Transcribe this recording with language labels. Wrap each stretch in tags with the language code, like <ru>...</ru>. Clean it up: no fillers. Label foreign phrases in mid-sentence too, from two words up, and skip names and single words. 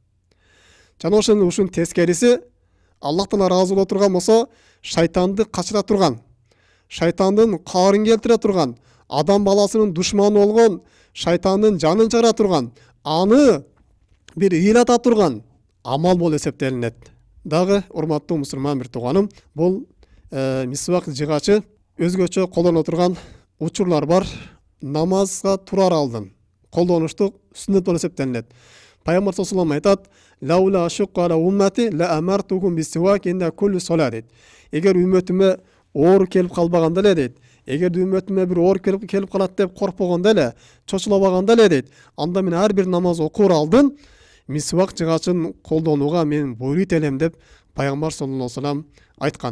<ky>Жана ушунун тескериси, Аллах Таала ыраазы боло турган болсо, шайтанды качыра турган, шайтандын каарын келтире турган, адам баласынын душманы болгон шайтандын жанын чыгара турган, аны бир ыйлата турган амал болуп эсептелинет. Дагы урматтуу мусулман бир тууганым, бул мисвак жыгачы өзгөчө колдоно турган учурлар бар. Намазга турар алдын колдонуштук сүннөт болуп эсептелинет. Пайгамбар</ky> <ar>صلى الله عليه</ar> <ky>айтат:</ky> <ar>"لولا شق على أمتي لأمرتهم بالسواك عند كل صلاة" дейт.</ar> <ky>Эгер үммөтүмө оор келип калбаганда эле дейт. Эгер үммөтүмө бир оор келип калат деп коркпогондо эле, чочулабаганда эле дейт. Анда мен ар бир намаз окуур алдын мисвак жыгачын колдонууга мен буйруйт элем деп пайгамбар</ky> <ar>صلى الله عليه وسلم</ar> <ky>айткан.</ky>